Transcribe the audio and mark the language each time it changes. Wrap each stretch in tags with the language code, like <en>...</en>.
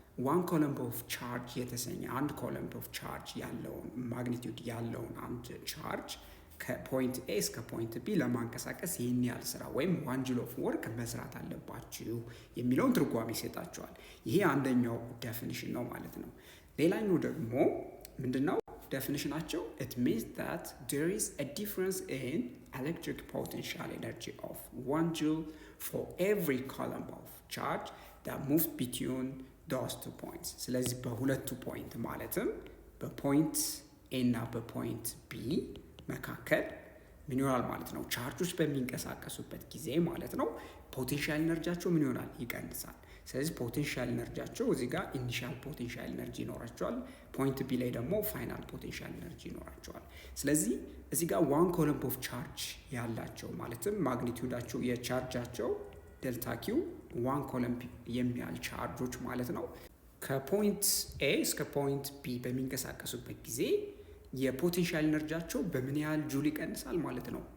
<am>1 ኮሎምብ ኦፍ ቻርጅ የተሰኘ አንድ ኮሎምብ ኦፍ ቻርጅ ያለውን ማግኒቲዩድ ያለውን አንድ ቻርጅ ከፖይንት ኤ እስከ ፖይንት ቢ ለማንቀሳቀስ ይህን ያህል ስራ ወይም 1 ጁል ኦፍ ወርክ መስራት አለባችሁ የሚለውን ትርጓሜ ይሰጣቸዋል። ይሄ አንደኛው ዴፊኒሽን ነው ማለት ነው። ሌላኛው ደግሞ ምንድነው ዴፊኒሽናቸው?</am> <en>it means that there is a difference in electric potential energy of 1 joule for every coulomb of charge that moves between those 2 points።</en> <am>ስለዚህ በሁለቱ ፖይንት ማለትም በፖይንት ኤ እና በፖይንት ቢ መካከል ምን ይሆናል ማለት ነው? ቻርጆች በሚንቀሳቀሱበት ጊዜ ማለት ነው ፖቴንሻል ኢነርጂያቸው ምን ይሆናል? ይቀንሳል። ስለዚህ ፖቴንሻል ኢነርጂያቸው እዚህ ጋር ኢኒሻል ፖቴንሻል ኢነርጂ ይኖራቸዋል፣ ፖይንት ቢ ላይ ደግሞ ፋይናል ፖቴንሻል ኢነርጂ ይኖራቸዋል። ስለዚህ እዚህ ጋር 1 ኮሎምብ ኦፍ ቻርጅ ያላቸው ማለትም ማግኒቲዩዳቸው የቻርጃቸው ዴልታ ኪው 1 ኮሎምብ የሚያህል ቻርጆች ማለት ነው ከፖይንት ኤ እስከ ፖይንት ቢ በሚንቀሳቀሱበት ጊዜ የፖቴንሻል ኢነርጂያቸው በምን ያህል ጁል ይቀንሳል ማለት ነው?</am>